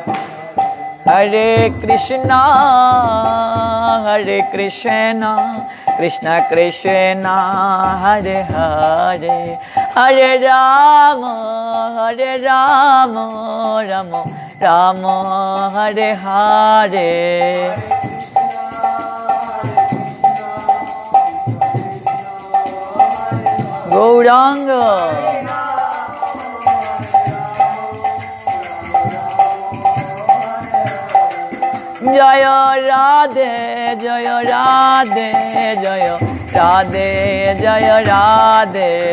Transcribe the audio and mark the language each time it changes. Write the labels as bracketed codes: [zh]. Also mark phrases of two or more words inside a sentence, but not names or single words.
[sa] Hare Krishna কৃষ্ণ কৃষ্ণ হরে হরে হরে রাম রাম রাম হরে হরে [bn] গৌরাঙ্গ জয় রাধে জয় রাধে জয় রাধে জয় রাধে